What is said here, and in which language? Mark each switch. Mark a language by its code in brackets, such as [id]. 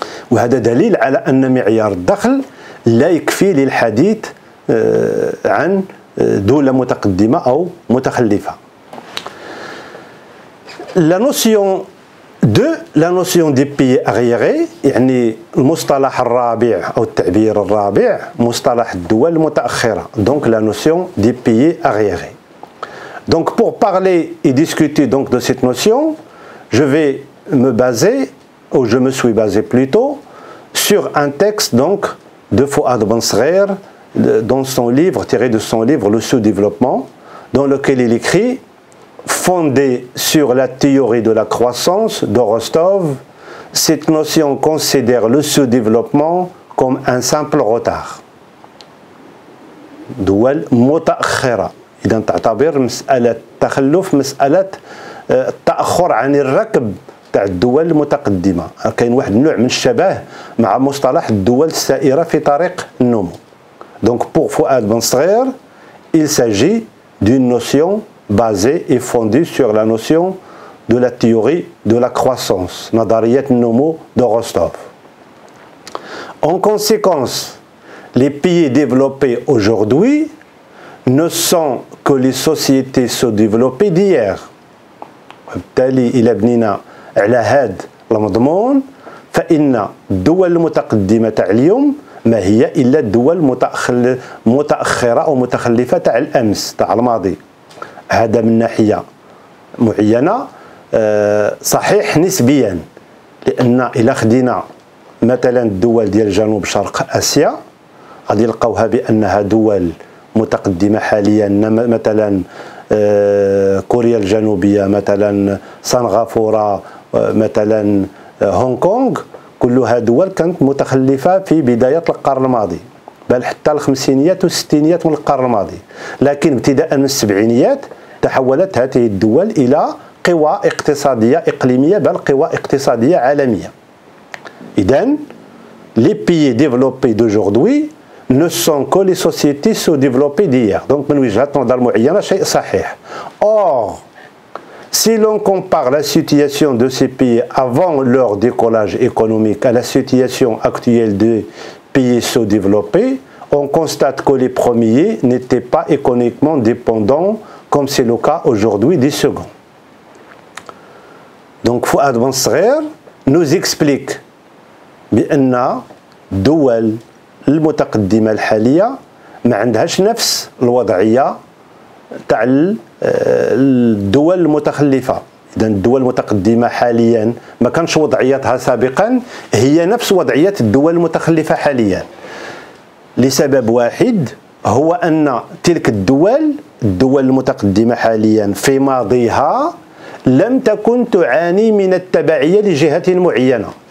[ar] وهذا دليل على أن معيار الدخل لا يكفي للحديث عن دولة متقدمة أو متخلفة. [fr] La notion des pays arriérés [ar] يعني المصطلح الرابع أو التعبير الرابع مصطلح الدول المتأخرة. [fr] Donc la notion des pays arriérés. Donc pour parler et discuter donc de cette notion, je vais me baser, ou je me suis basé plutôt, sur un texte donc de Fouad Ben Sghair dans son livre, tiré de son livre Le sous-développement, dans lequel il écrit: fondée sur la théorie de la croissance de Rostov, cette notion considère le sous-développement comme un simple retard. [ar] دول متأخرة، إذا تعتبر مسألة التخلف مسألة التأخر عن الركب تاع الدول المتقدمة. كاين واحد النوع من الشبه مع مصطلح الدول السائرة في طريق النمو. [fr] Donc pour Fouad Ben Sghair, il s'agit d'une notion basée et fondée sur la notion de la théorie de la croissance, [ar] نظرية النمو [fr] de Rostov. En conséquence, les pays développés aujourd'hui ne sont que les sociétés sous-développées d'hier. [ar] وبالتالي إلى بنينا على هذا المضمون فإن الدول المتقدمة تاع اليوم ما هي إلا الدول متأخرة أو متخلفة تاع الأمس تاع الماضي. هذا من ناحية معينة صحيح نسبيا، لأن إلا خدينا مثلا الدول ديال جنوب شرق آسيا غادي نلقاوها بأنها دول متقدمة حاليا، مثلا كوريا الجنوبية، مثلا سنغافورة، مثلا هونغ كونغ، كلها دول كانت متخلفة في بداية القرن الماضي، بل حتى الخمسينيات والستينيات من القرن الماضي، لكن ابتداء من السبعينيات تحولت هذه الدول إلى قوى اقتصادية إقليمية، بل قوى اقتصادية عالمية. [fr] إذن les pays développés d'aujourd'hui ne sont que les sociétés sous-développées d'hier. [ar] Donc من وجهة نظر معينة شيء صحيح. [fr] Or, si l'on compare la situation de ces pays avant leur décollage économique à la situation actuelle des pays sous-développés, on constate que les premiers n'étaient pas économiquement dépendants comme c'est le cas aujourd'hui des seconds. [ar] Donc Fouad Bensgher [fr] nous explique [ar] بأن الدول المتقدمة الحالية ما عندهاش نفس الوضعية تاع الدول المتخلفة. إذا الدول المتقدمة حاليا ما كانش وضعيتها سابقا هي نفس وضعية الدول المتخلفة حاليا، لسبب واحد هو أن تلك الدول المتقدمة حاليا في ماضيها لم تكن تعاني من التبعية لجهة معينة،